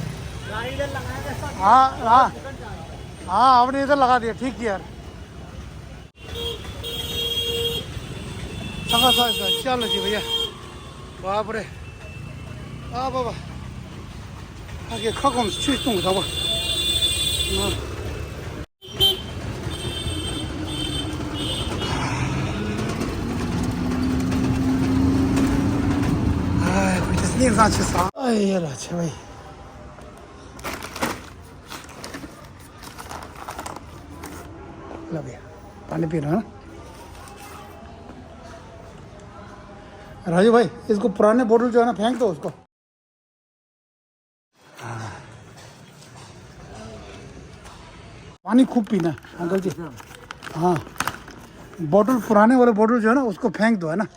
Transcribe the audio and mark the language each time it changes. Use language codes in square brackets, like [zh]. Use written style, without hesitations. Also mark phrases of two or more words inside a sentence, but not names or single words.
[hi] हाँ हाँ हाँ आपने इधर लगा दिया, ठीक किया यार। चलो जी भैया, बाप रे बाबा आगे खकम चुस्तुंग था वो। [zh] 硬上去啥？哎呀我去喂！那边。 [hi] पानी पी रहा है ना राजू भाई। इसको पुराने बोतल जो है ना फेंक दो उसको। पानी खूब पीना अंकल जी। हाँ बोतल पुराने वाले बोतल जो है ना उसको फेंक दो है ना।